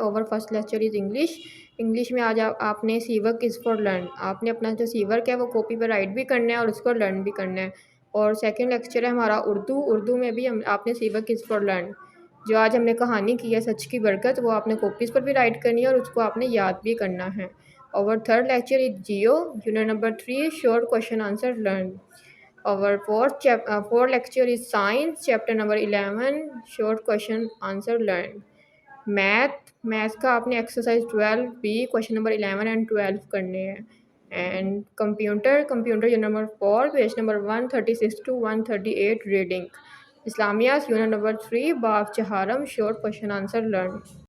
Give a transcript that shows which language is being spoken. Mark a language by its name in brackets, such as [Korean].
[English] Over first lecture is English. English [Hindi] में आज आपने [English] C work is for learn. [Hindi] आपने अपना जो सी वर्क है वो कॉपी पर राइट भी करना है और उसको लर्न भी करना है। और सेकंड लेक्चर है हमारा उर्दू। उर्दू में भी आपने सी वर्क इज़ फॉर लर्न। जो आज हमने कहानी की है सच की बरकत, वो आपने कॉपीज़ पर भी राइट करनी है और उसको आपने याद भी करना है। [English] Our third lecture is Geo, unit number 3, short question answer learned. Our fourth lecture is Science, chapter number 11, short question answer learned. [Hindi] Math का आपने एक्सरसाइज 12 भी क्वेश्चन नंबर 11 एंड 12 करने हैं। [English] And computer unit number 4, page number 136 to 138 reading. इस्लामियास unit number 3, बाब चहारम, short question answer learn.